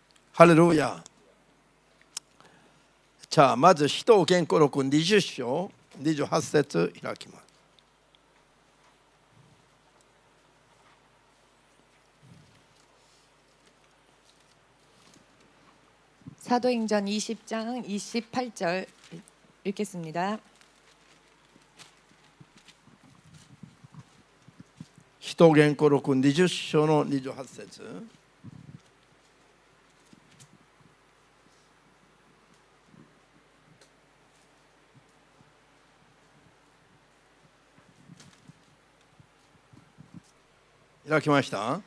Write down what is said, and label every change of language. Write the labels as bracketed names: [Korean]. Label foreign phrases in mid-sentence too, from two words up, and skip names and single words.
[Japanese] ハレルヤ。じゃあまず使徒言語録20章28節開きます。 [Korean] 사도행전 20장 28절 읽겠습니다. [Japanese] 使徒言語録20章の28節。開きました。